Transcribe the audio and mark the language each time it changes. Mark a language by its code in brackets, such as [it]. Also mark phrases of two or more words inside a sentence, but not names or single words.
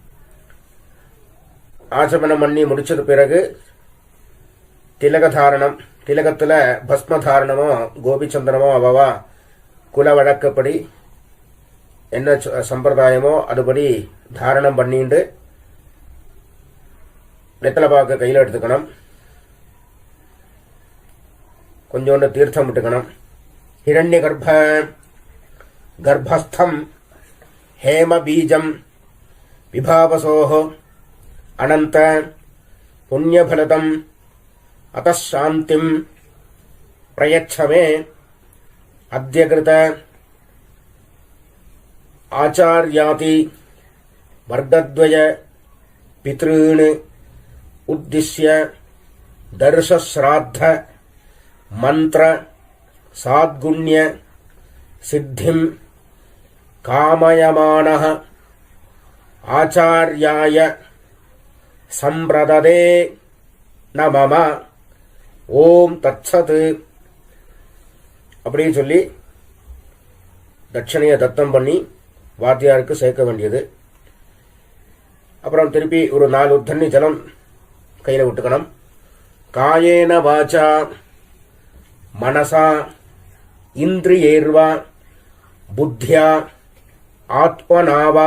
[ta] ஆச்சமனம் பண்ணி முடிச்சது பிறகு திலகதாரணம், திலகத்துல பஸ்மதாரணமோ கோபிச்சந்திரமோ அவவா குல வழக்கப்படி என்ன சம்பிரதாயமோ அதுபடி தாரணம் பண்ணிட்டு வெத்தலை பாக்க கையில் எடுத்துக்கணும். கொஞ்சோண்டு தீர்த்தம் விட்டுக்கணும். [sa] हिरण्य गर्भस्थम् हेम बीजम विभावसोः अनंत पुण्यफलदम अतः शांतिम प्रयच्छ मे अद्यकृत आचार्याति वर्गद्वय पितॄन् उद्दिश्य दर्शश्राद्ध मंत्र साद्गुण्य सिद्धिं कामयमानः आचार्याय संप्रददे न मम ॐ तत्सत् [ta] அப்படி சொல்லி தட்சணையை தத்தம் பண்ணி வாத்தியாருக்கு சேர்க்க வேண்டியது. அப்புறம் திருப்பி ஒரு 4 தண்ணி ஜலம் கையில் விட்டுக்கணும். [sa] कायेन वाचा मनसा इन्द्रियैर्वा बुद्ध्या आत्मना वा